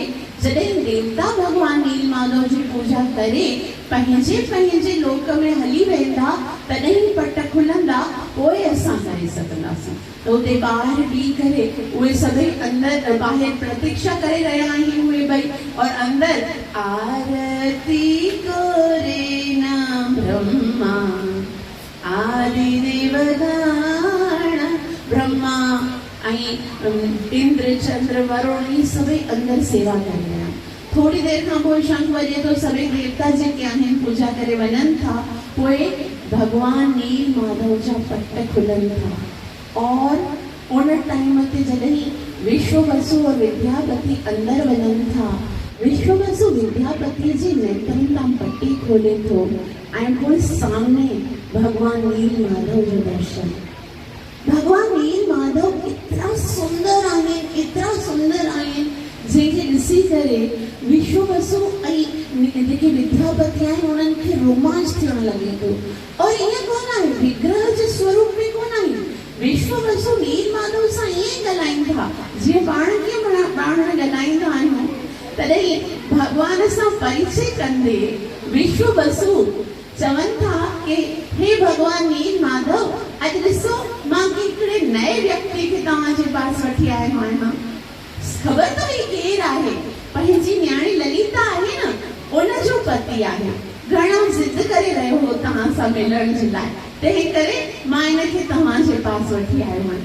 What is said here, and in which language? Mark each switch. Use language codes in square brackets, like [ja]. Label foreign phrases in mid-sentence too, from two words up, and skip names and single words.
[sd] जॾहिं देवता भॻवान नील माधव जी पूजा करे पंहिंजे पंहिंजे लोक में हली वेंदा तॾहिं पट खुलंदा, पोइ असां करे सघंदासीं। त उते ॿाहिरि बीह करे उहे सभई अंदरि ॿाहिरि प्रतीक्षा करे रहिया आहिनि उहे ॿई और अंदरि आरती करे न ब्रह्मा आदि देवगण ब्रह्मा ऐं इंद्र चंद्र वरुण ही सभई अंदरि सेवा करे रहिया आहिनि। थोड़ी देरि खां पोइ शंख वॼे थो, सभई देवता जेके आहिनि पूजा करे वञनि था, पोइ भॻवान नील माधव जा पट खुलनि था और उन टाइम ते जॾहिं विश्ववसु और विद्यापति अंदरि वञनि था, विश्ववसु विद्यापति जे नेत्रनि तां पटी खोले थो ऐं पोइ सामने भगवान नील माधव जो दर्शन। भगवान नील माधव इतना सुंदर आहिनि जंहिंखे ॾिसी करे विश्व वसु ऐं जेके विद्यापति आहिनि उन्हनि खे रोमांच थियणु लॻे थो। और ईअं कोन आहे, विग्रह जे स्वरूप में कोन आहे, विश्व वसु नील माधव सां ईअं ॻाल्हाइनि था जीअं पाण कीअं पाण ॻाल्हाईंदा आहियूं। तॾहिं भॻवान सां परिचय कंदे विश्व वसु चवनि था कि हे भगवान नील माधव, अॼु ॾिसो मां हिकिड़े नए व्यक्ति खे तव्हांजे पास वठी आयो आहियां। ख़बर अथव ही केरु आहे? पंहिंजी न्याणी ललिता आहे न, उनजो पति आहे। घणो ज़िद करे रहियो हो तव्हां सां मिलण जे लाइ, तंहिं करे मां इनखे तव्हांजे पास वठी आयो आहियां।